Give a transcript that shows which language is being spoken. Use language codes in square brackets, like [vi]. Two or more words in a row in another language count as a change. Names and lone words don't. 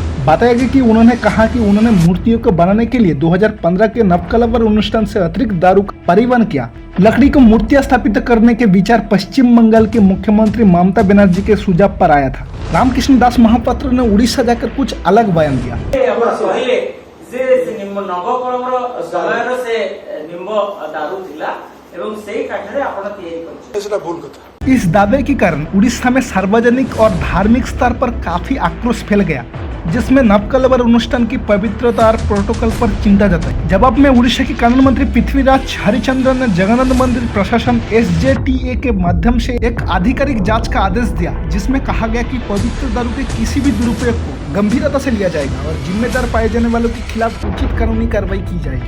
[hi] बताया गया कि उन्होंने कहा कि उन्होंने मूर्तियों को बनाने के लिए 2015 के नवकलवर अनुष्ठान से अतिरिक्त दारू का परिवहन किया। लकड़ी को मूर्तियां स्थापित करने के विचार पश्चिम बंगाल के मुख्यमंत्री ममता बनर्जी के सुझाव पर आया था। रामकृष्ण दास महापात्र ने उड़ीसा जाकर कुछ अलग बयान दिया। [or] ସମୟର ସେ ନିମ୍ବ ଦାରୁ ଥିଲା ଏବଂ ସେଇ କାଠରେ ଆପଣ ତିଆରି କରିଛନ୍ତି। ସେଟା ଭୁଲ କଥା। [hi] इस दावे के कारण उड़ीसा में सार्वजनिक और धार्मिक स्तर पर काफी आक्रोश फैल गया, जिसमें नवकलवर अनुष्ठान की पवित्रता और प्रोटोकॉल पर चिंता जताई। जवाब में उड़ीसा के कानून मंत्री पृथ्वीराज हरिचंद्रन ने जगन्नाथ मंदिर प्रशासन SJTA के माध्यम से एक आधिकारिक जांच का आदेश दिया, जिसमें कहा गया कि पवित्र दारू के किसी भी दुरुपयोग को गंभीरता से लिया जाएगा और जिम्मेदार पाए जाने वालों के खिलाफ उचित कानूनी कार्रवाई की जाएगी।